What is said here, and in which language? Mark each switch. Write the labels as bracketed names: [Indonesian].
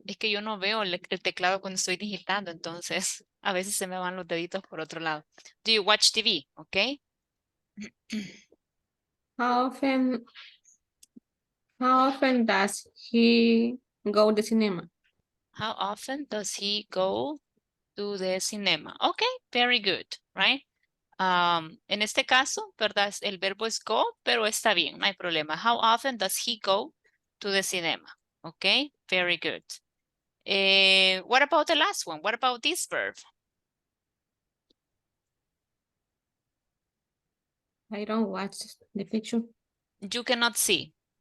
[Spanish] Es que yo no veo el teclado cuando estoy digitando, entonces a veces se me van los deditos por otro lado. [English] Do you watch TV? Okay. How often does he go to the cinema? How often does he go to the cinema? Okay, very good, right? [Spanish] En este caso, ¿verdad? El verbo es go, pero está bien, no hay problema. [English] How often does he go to the cinema? Okay, very good. What about the last one? What about this verb? I don't watch the picture. You cannot see.